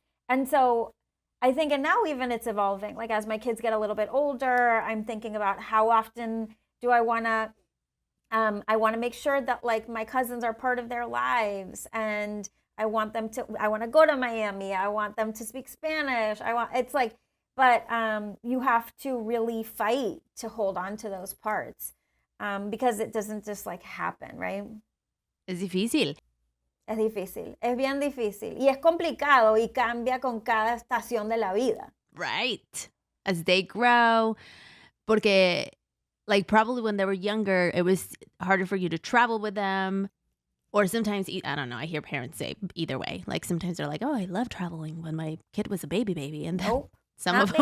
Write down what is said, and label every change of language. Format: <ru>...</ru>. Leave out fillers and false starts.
<en>And so I think, and now even it's evolving, like as my kids get a little bit older, I'm thinking about how often do I want to make sure that like my cousins are part of their lives, and I want to go to Miami. I want them to speak Spanish. It's like, but you have to really fight to hold on to those parts because it doesn't just like happen, right?</en> <es>Es difícil. Es difícil, es bien difícil y es complicado y cambia con cada estación de la vida.</es> <en>Right. As they grow,</en> <es>porque</es> <en>like probably when they were younger, it was harder for you to travel with them. Or sometimes, I don't know, I hear parents say either way. Like sometimes they're like, oh, I love traveling when my kid was a baby. And then Nope, some not of them</en>